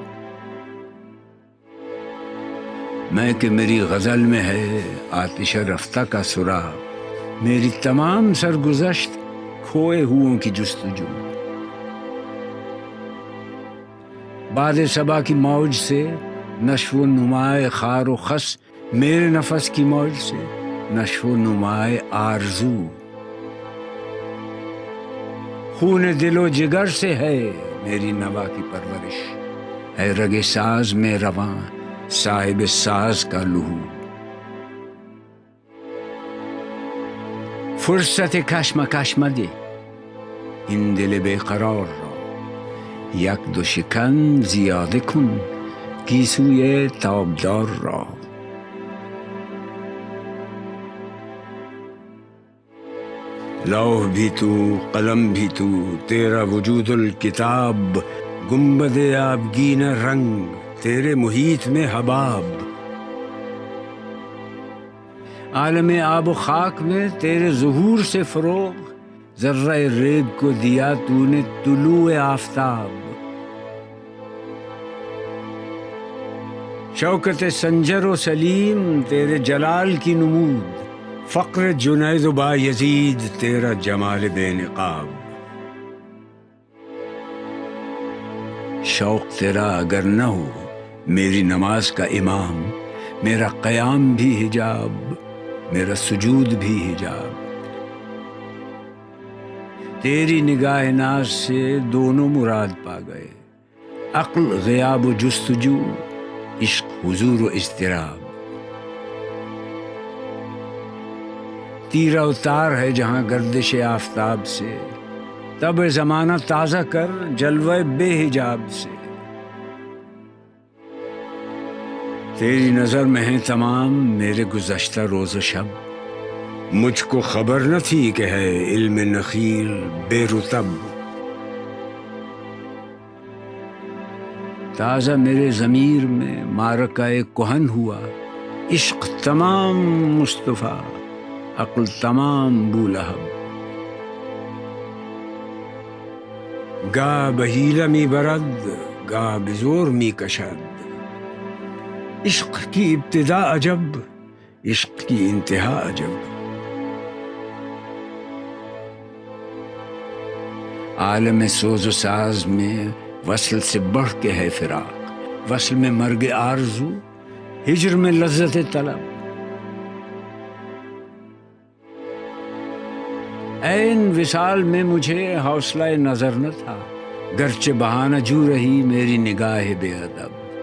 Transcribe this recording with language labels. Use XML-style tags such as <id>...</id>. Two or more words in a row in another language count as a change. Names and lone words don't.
<ur>میں کہ میری غزل میں ہے آتش رفتہ کا سراغ، میری تمام سرگزشت کھوئے ہوں کی جستجو۔ باد صبا کی موج سے نشو و نمائے خار و خس، میرے نفس کی موج سے نشو و نمائے آرزو۔ خون دل و جگر سے ہے میری نوا کی پرورش، ہے رگ ساز میں رواں صاحب ساز کا لہو۔</ur> <fa>فرصت کشمکش مده این دل بے قرار را، یک دو شکن زیاده کن گیسوی تابدار را۔</fa> <ur>لوح بھی تو قلم بھی تو، تیرا وجود الکتاب، گنبد آبگین رنگ تیرے محیط میں حباب۔ عالم آب و خاک میں تیرے ظہور سے فروغ، ذرہ ریگ کو دیا تو نے طلوع آفتاب۔ شوکت سنجر و سلیم تیرے جلال کی نمود، فقر جنید و بایزید تیرا جمال بے نقاب۔ شوق تیرا اگر نہ ہو میری نماز کا امام، میرا قیام بھی حجاب، میرا سجود بھی حجاب۔ تیری نگاہ ناز سے دونوں مراد پا گئے، عقل غیاب و جستجو، عشق حضور و اضطراب۔ تیرا اتار ہے جہاں گردش آفتاب سے، تب زمانہ تازہ کر جلوہ بے حجاب سے۔ تیری نظر میں ہے تمام میرے گزشتہ روز و شب، مجھ کو خبر نہ تھی کہ ہے علم نخیل بے رطب۔ تازہ میرے ضمیر میں معرکہ کہن ہوا، عشق تمام مصطفیٰ، عقل تمام بولہب.</ur> <fa>گاہ بحیلہ می برد، گاہ بزور می کشد.</fa> <ur>عشق کی ابتدا عجب، عشق کی انتہا عجب. عالم سوز و ساز میں وصل سے بڑھ کے ہے فراق، وصل میں مرگ آرزو، ہجر میں لذت طلب. عین وصال میں مجھے حوصلہ نظر نہ تھا، گرچہ بہانہ جو رہی میری نگاہ بے ادب.</ur>